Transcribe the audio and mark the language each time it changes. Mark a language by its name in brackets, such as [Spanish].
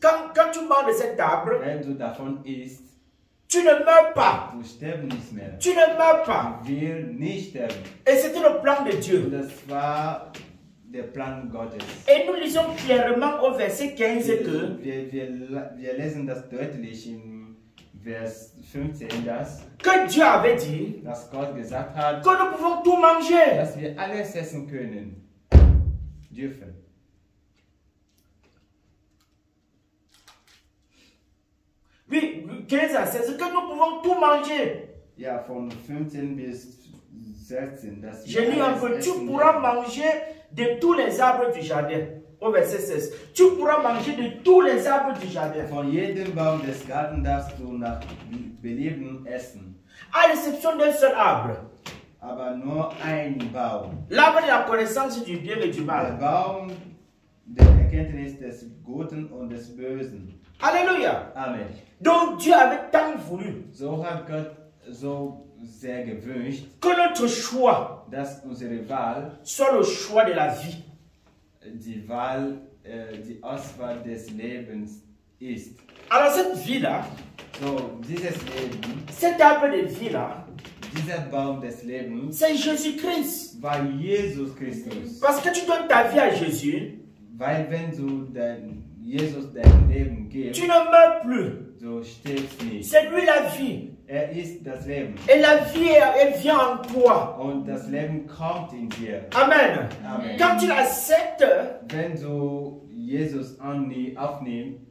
[French] quand tu manges de cet arbre, [German] wenn du davon isst, [French] tu ne meurs pas. [German] du stirbst nicht mehr. [French] Tu ne meurs pas. [German] Du wirst nicht sterben. [French] Et c'était le plan de [German] Und [French] Dieu. [German] das war der Plan Gottes. [French] Et nous lisons clairement au verset 15 que [German] Wir lesen das deutlich in Vers 15, [French] Dieu avait dit [German] dass Gott gesagt hat, [French] que nous pouvons tout manger. [German] dass wir alles essen dürfen. [French] Oui, 15 à 16, que nous pouvons tout manger. [German] Ja, von 15 bis 16. Dass [French] Je [German] wir [French] lis un [German] alles [French] peu, tu [German] essen [French] pourras [German] dürfen. [French] manger de tous les arbres du jardin. Au verset 16, tu pourras manger de tous les arbres du jardin. [German] Von jedem Baum des Gartens darfst du nach Belieben essen. [French] À l'exception d'un seul arbre. [German] Aber nur ein Baum. [French] L'arbre de la connaissance du bien et du [German] Der [French] mal. [German] Baum der Erkenntnis des Guten und des Bösen. [French] Alléluia. [German] Amen. [French] Donc Dieu avait tant voulu [German] So hat Gott so sehr gewünscht, [French] que notre choix [German] dass unsere Wahl, [French] soit le choix de la vie. [German] die Auswahl des Lebens ist. [French] Alors cette vie-là, [German] So, dieses Leben, [French] cet arbre de vie-là, [German] dieser Baum des Lebens [French] c'est Jésus-Christ. [German] war Jesus Christus. [French] Parce que tu donnes ta vie à Jésus, [German] Weil wenn du Jesus dein Leben gibst, [French] tu ne meurs plus. [German] du stirbst nicht. [French] C'est lui la vie. [German] Ist das Leben. [French] Et la vie, elle vient en toi. [German] Und das Leben kommt in dir. [French] Amen. [German] Amen. [French] Quand tu l'acceptes [German] Wenn du Jesus aufnimmst,